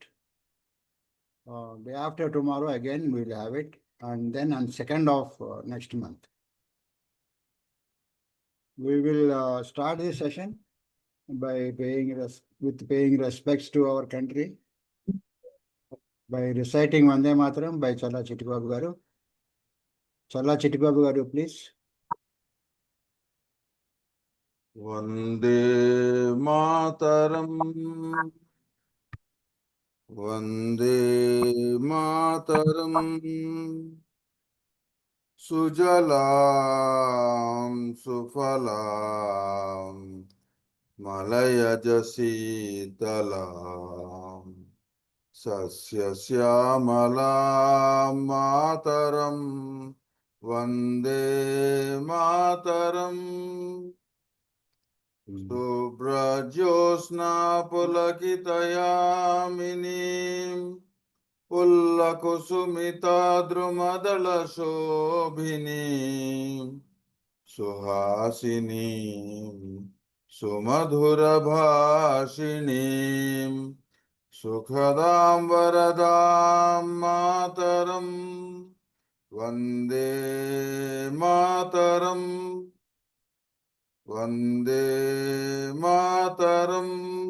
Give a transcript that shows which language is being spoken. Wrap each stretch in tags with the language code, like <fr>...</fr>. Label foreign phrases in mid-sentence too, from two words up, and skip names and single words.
<en>Day after tomorrow again we will have it, and then on 2nd of next month. We will start this session by paying respects to our country by reciting Vande Mataram by Challa Chittibabu garu. Challa Chittibabu garu, please.</en> <sa>वन्दे मातरम्, वन्दे मातरम्, सुजलाम्, सुफलाम्, मलयजशीतलाम्, सस्य श्यामलाम् मातरम्, वन्दे मातरम्. शुभ्रज्योत्स्ना पुलकितयामिनीम् फुल्लकुसुमित द्रुमदल शोभिनीम् सुहासिनीम् सुमधुर भाषिणीम् सुखदाम् वरदाम् मातरम् वन्दे मातरम् वन्दे मातरम्.</sa>